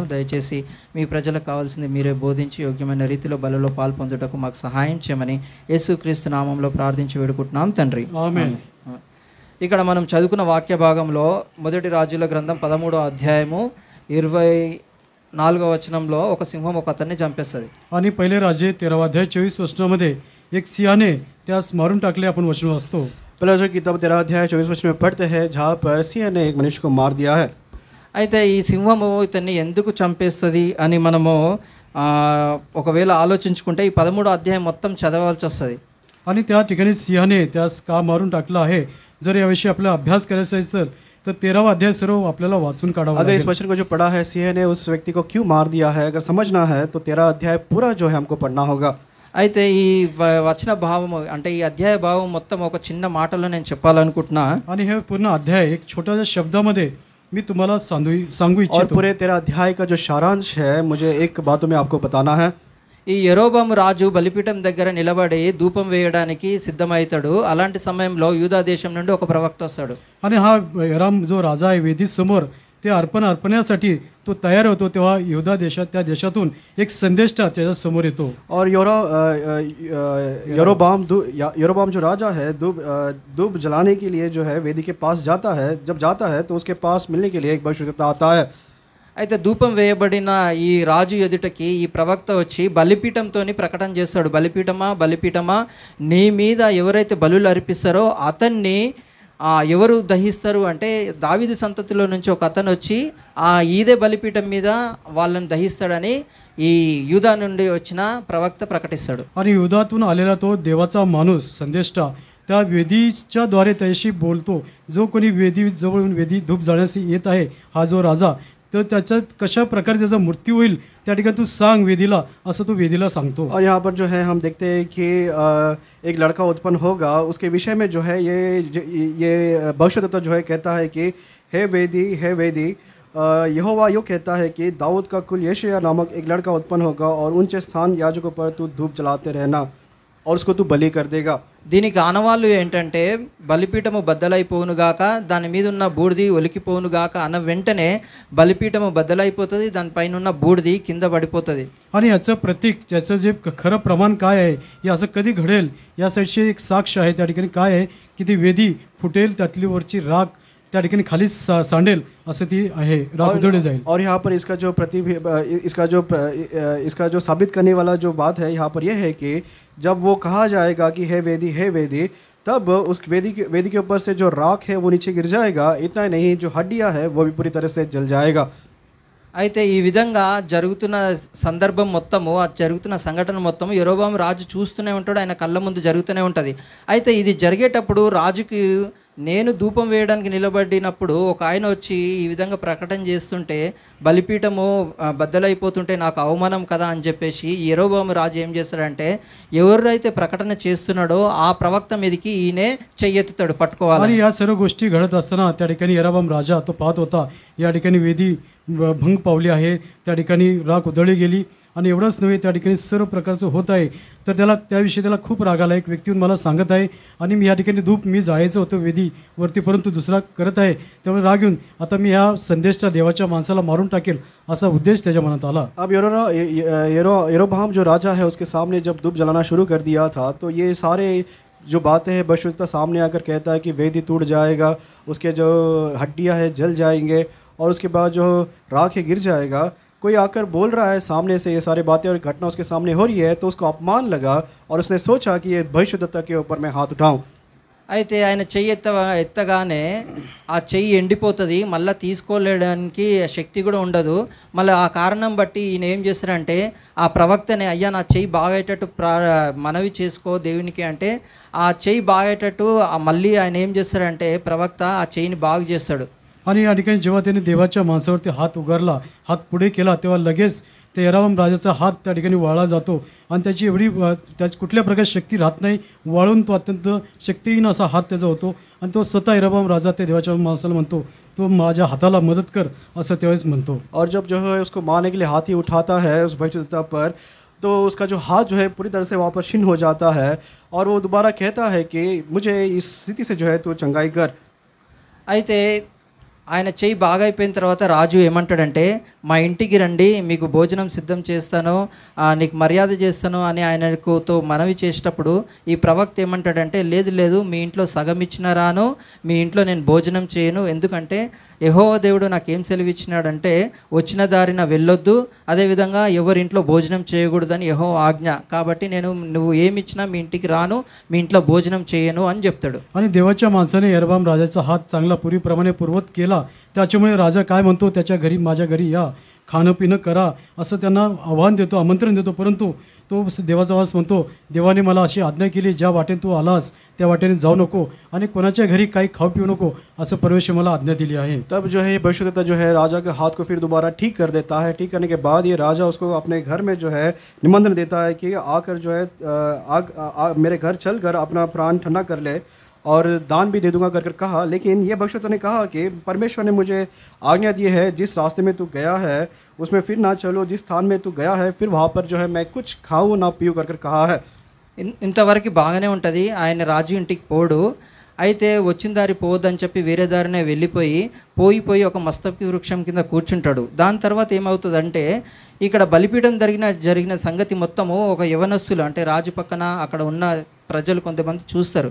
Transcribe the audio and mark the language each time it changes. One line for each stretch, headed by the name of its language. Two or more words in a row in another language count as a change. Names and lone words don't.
Telugu: దయచేసి మీ ప్రజలకు కావాల్సింది మీరే బోధించి యోగ్యమైన రీతిలో బలలో పాల్పొందుటకు మాకు సహాయం చేయమని యేసుక్రీస్తు నామంలో ప్రార్థించి వేడుకుంటున్నాం తండ్రి. ఆమేన్. ఇక్కడ మనం చదువుకున్న వాక్య భాగంలో మొదటి రాజుల గ్రంథం 13వ అధ్యాయము 24వ వచనంలో ఒక సింహం ఒక అతన్ని చంపేస్తుంది.
Marathi: आणि पहिले राजे 13वा अध्याय 24 वचनामध्ये एक सिंहाने त्यास मारून टाकले आपण वचन वाचतो.
Hindi: पहले राजा की किताब 13 अध्याय 24 वचन में पढ़ते हैं, जहाँ पर सिंह ने एक मनुष्य को मार दिया है।
Telugu: అయితే ఈ సింహము ఇతన్ని ఎందుకు చంపేస్తుంది అని మనము ఒకవేళ ఆలోచించుకుంటే ఈ 13వ అధ్యాయం మొత్తం చదవాల్సి వస్తుంది.
Marathi: आणि त्या ठिकाणी सिंहाने त्यास का मारून टाकलं आहे, जर याविषयी आपला अभ्यास करायचा असेल तर 13वा अध्याय सर्व आपल्याला वाचून काढावा
Hindi: अगर इस
Marathi: लागेल.
Hindi: वचन को जो पढ़ा है सिंह ने उस व्यक्ति को क्यों मार दिया है, अगर समझना है तो 13 अध्याय पूरा जो है हमको पढ़ना होगा।
Telugu: అయితే ఈ వచన భావం అంటే ఈ అధ్యాయ భావం మొత్తం ఒక చిన్న మాటలో నేను చెప్పాలనుకుంటున్నా.
Marathi: आणि हे पूर्ण अध्याय एक छोट्याशा शब्दामध्ये मी तुम्हाला सांगू
Hindi: और
Marathi: इच्छितो.
Hindi: पूरे 13 अध्याय का जो सारांश है, मुझे एक बातों में आपको बताना है।
Telugu: ఈ యెరోబాము రాజు బలిపీఠం దగ్గర నిలబడి ధూపం వేయడానికి సిద్ధమవుతాడు. అలాంటి సమయంలో యూదా దేశం నుండి ఒక ప్రవక్త వస్తాడు.
Marathi: आणि हा यराम जो राजा आहे वेदी समोर ते अर्पण्यासाठी तो तयार होतो, तेव्हा यहूदा देशात त्या देशातून एक संदेश त्याच्या समोर येतो.
Hindi: और यरोबाम जो राजा है धूप जलाने के लिए जो है वेदी के पास जाता है। जब जाता है तो उसके पास मिलने के लिए एक भविष्यवक्ता आता है।
Telugu: అయితే ధూపం వేయబడిన ఈ రాజు ఎదుటకి ఈ ప్రవక్త వచ్చి బలిపీఠంతో ప్రకటన చేస్తాడు. బలిపీఠమా బలిపీఠమా, నీ మీద ఎవరైతే బలులు అర్పిస్తారో అతన్ని ఎవరు దహిస్తారు అంటే దావీదు సంతతిలో నుంచి ఒక అతను వచ్చి ఈదే బలిపీఠం మీద వాళ్ళని దహిస్తాడని ఈ యూదా నుండి వచ్చిన ప్రవక్త ప్రకటిస్తాడు.
Marathi: आणि युधातून आलेला तो देवाचा माणूस संदेष्टा त्या वेदीच्या द्वारे त्याशी बोलतो. जो कोणी वेदी जवळून वेदी धूप जाण्यास येत आहे हा जो राजा, तर त्याच्यात कशा प्रकारे त्याचा मृत्यू होईल त्या ठिकाणी तू सांग वेदीला, असं तो वेदीला सांगतो.
Hindi: और यहाँ पर जो है हम देखते हैं कि एक लड़का उत्पन्न होगा, उसके विषय में जो है ये भविष्यद्वक्ता जो है कहता है कि हे वेदी यहोवा यूँ कहता है कि दाऊद का कुल यशायाह नामक एक लड़का उत्पन्न होगा और ऊंचे स्थान याजकों पर तू धूप जलाते रहना और उसको तू बलि कर देगा.
Telugu: దీనికి ఆనవాళ్ళు ఏంటంటే బలిపీఠము బద్దలైపోవునుగాక, దాని మీద ఉన్న బూడిది ఒలికిపోవునుగాక అన్న వెంటనే బలిపీఠము బద్దలైపోతుంది, దానిపైన ఉన్న బూడిది కింద పడిపోతుంది.
Marathi: आणि याचं प्रतीक, त्याचं जे खरं प्रमाण काय आहे, हे असं कधी घडेल या साईडची एक साक्ष आहे. त्या ठिकाणी काय आहे की ती वेदी फुटेल, त्यातली वरची राख त्या ठिकाणी खाली सांडेल, असं ती आहे, राख उधळली जाईल.
Hindi: और यहाँ पर इसका जो साबित करने वाला जो बात है यहाँ पर यह है कि जब वो कहा जाएगा कि हे वेदी, तब उस वेदी के ऊपर से जो राख है वो नीचे गिर जाएगा. इतना ही नहीं, जो हड्डियाँ है वो भी पूरी तरह से जल जाएगा.
Telugu: అయితే ఈ విధంగా జరుగుతున్న సందర్భం మొత్తము, ఆ జరుగుతున్న సంఘటన మొత్తము యెరోబాము రాజు చూస్తూనే ఉంటాడు, ఆయన కళ్ళ ముందు జరుగుతూనే ఉంటుంది. అయితే ఇది జరిగేటప్పుడు రాజుకి నేను ధూపం వేయడానికి నిలబడినప్పుడు ఒక ఆయన వచ్చి ఈ విధంగా ప్రకటన చేస్తుంటే బలిపీఠము బద్దలైపోతుంటే నాకు అవమానం కదా అని చెప్పేసి యెరోబాము రాజు ఏం చేస్తాడంటే ఎవరైతే ప్రకటన చేస్తున్నాడో ఆ ప్రవక్త మీదకి ఈయనే చెయ్యెత్తుతాడు పట్టుకోవాలి.
Marathi: आणि या सर्व गोष्टी घडत असताना त्या ठिकाणी यरोबाम राजा तो पाहत होता, या ठिकाणी वेदी भंग पावली आहे, त्या ठिकाणी राख उधळली गेली आणि एवढंच नव्हे त्या ठिकाणी सर्व प्रकारचं होत आहे. तर त्याविषयी त्याला खूप राग आला. एक व्यक्ती मला सांगत आहे आणि मी या ठिकाणी धूप मी जायचं होतं वेदीवरती, परंतु दुसरा करत आहे, त्यामुळे राग येऊन आता मी ह्या संदेशच्या देवाच्या माणसाला मारून टाकेल असा उद्देश त्याच्या मनात आला.
Hindi: अब यरोबाम जो राजा है उसके सामने जब धूप जलाना शुरू कर दिया था, तो ये सारे जो बातें हैं भविष्यद्वक्ता सामने आकर कहता है कि वेदी टूट जाएगा, उसके जो हड्डियाँ हैं जल जाएंगे और उसके बाद जो राख है गिर जाएगा. कोई आकर बोल रहा है सामने से ये सारी बातें और घटना उसके सामने हो रही है, तो उसको अपमान लगा और उसने सोचा कि ये भविष्यद्वक्ता के ऊपर मैं हाथ उठाऊं.
Telugu: అయితే ఆయన చెయ్యి ఎత్తగానే ఆ చెయ్యి ఎండిపోతుంది, మళ్ళీ తీసుకోలేడానికి శక్తి కూడా ఉండదు. మళ్ళీ ఆ కారణం బట్టి ఈయన ఏం చేస్తారంటే ఆ ప్రవక్తని, అయ్యా నా చెయ్యి బాగేటట్టు మనవి చేసుకో దేవునికి అంటే ఆ చెయ్యి బాగేటట్టు మళ్ళీ ఆయన ఏం చేస్తారంటే ప్రవక్త ఆ చెయ్యిని బాగు చేస్తాడు.
Marathi: आणि या ठिकाणी जेव्हा त्यांनी देवाच्या माणसावरती हात उगारला, हात पुढे केला, तेव्हा लगेच ते यरोबाम राजाचा हात त्या ठिकाणी वाळला जातो आणि त्याची एवढी त्याची कुठल्या प्रकारची शक्ती राहत नाही, वाळून तो अत्यंत शक्तिहीन असा हात त्याचा होतो आणि तो स्वतः यरोबाम राजा ते देवाच्या माणसाला म्हणतो, तो माझ्या हाताला मदत कर, असं त्यावेळेस म्हणतो.
Hindi: और जब जो है उसको मारने के लिए हाथ ही उठाता है उस भविष्यद्वक्ता पर, तो उसका जो हाथ जो है पूरी तरह से वापस छिन्न हो जाता है और वो दोबारा कहता है कि मुझे इस स्थिति से जो है तू चंगाई कर.
Telugu: అయితే ఆయన చెయ్యి బాగా అయిపోయిన తర్వాత రాజు ఏమంటాడంటే మా ఇంటికి రండి, మీకు భోజనం సిద్ధం చేస్తాను, నీకు మర్యాద చేస్తాను అని ఆయనతో మనవి చేసేటప్పుడు ఈ ప్రవక్త ఏమంటాడంటే లేదు మీ ఇంట్లో సగం ఇచ్చిన రాను, మీ ఇంట్లో నేను భోజనం చేయను, ఎందుకంటే యెహోవా దేవుడు నాకేం సెలవిచ్చినాడంటే వచ్చిన దారిన వెళ్ళొద్దు, అదేవిధంగా ఎవరింట్లో భోజనం చేయకూడదని యెహోవా ఆజ్ఞ, కాబట్టి నువ్వు ఏమి ఇచ్చినా మీ ఇంటికి రాను, మీ ఇంట్లో భోజనం చేయను అని చెప్తాడు.
Marathi: आणि देवाच्या माणसाने यरोबाम राजाचा हात चांगला पूर्वीप्रमाणे पूर्वत केला, त्याच्यामुळे राजा काय म्हणतो, त्याच्या घरी माझ्या घरी या, खाणं पिणं करा, असं त्यांना आव्हान देतो, आमंत्रण देतो. परंतु तो देवाचा वास म्हणतो, देवाने मला अशी आज्ञा केली, ज्या वाटेने तू आलास त्या वाटेने जाऊ नको आणि कोणाच्या घरी काही खाऊ पिऊ नको, असं परमेश्वर मला आज्ञा दिली आहे.
Hindi: तब जो है भविष्यद्वक्ता जो है राजा के हाथ को फिर दोबारा ठीक कर देता है. ठीक करने के बाद ये राजा उसको अपने घर में जो है निमंत्रण देता है कि आकर जो है मेरे घर चल कर अपना प्राण ठंडा कर ले और दान भी दे दूंगा कर कहा. लेकिन ये भविष्यद्वक्ता ने कहा कि परमेश्वर ने मुझे आज्ञा दी है, जिस रास्ते में तू गया है उसमें फिर ना चलो, जिस स्थान में तू गया है फिर वहाँ पर जो है मैं कुछ खाऊँ ना पीऊँ कर कहा है.
Telugu: ఇంతవరకు బాగానే ఉంటుంది, ఆయన రాజు ఇంటికి పోడు. అయితే వచ్చిన దారి పోవద్దని చెప్పి వేరే దారినే వెళ్ళిపోయి ఒక మస్తకి వృక్షం కింద కూర్చుంటాడు. దాని తర్వాత ఏమవుతుందంటే ఇక్కడ బలిపీఠం జరిగిన సంగతి మొత్తము ఒక యవనస్తులు అంటే రాజు పక్కన అక్కడ ఉన్న ప్రజలు కొంతమంది చూస్తారు.